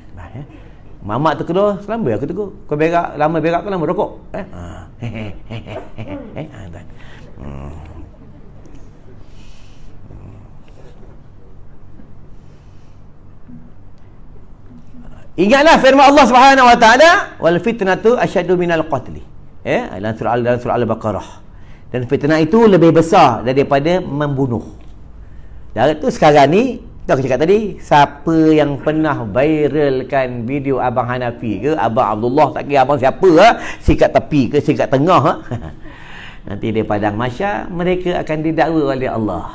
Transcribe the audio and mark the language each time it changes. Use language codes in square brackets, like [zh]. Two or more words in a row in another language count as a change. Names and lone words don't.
[ms] Mamak tu kedua, selamba aku tegur. Kau berak, lama berak ke lama rokok? Ingatlah firman [ar] Allah سبحانه وتعالى والفتنة أشد من القتل. [ms] Dalam surah Al-Baqarah. Dan fitnah itu lebih besar daripada membunuh. Dan itu sekarang ni, aku cakap tadi, siapa yang pernah viralkan video Abang Hanafi ke, Abang Abdullah, tak kira abang siapa, sikat tepi ke, sikat tengah, nanti di padang mahsyar mereka akan didakwa oleh Allah.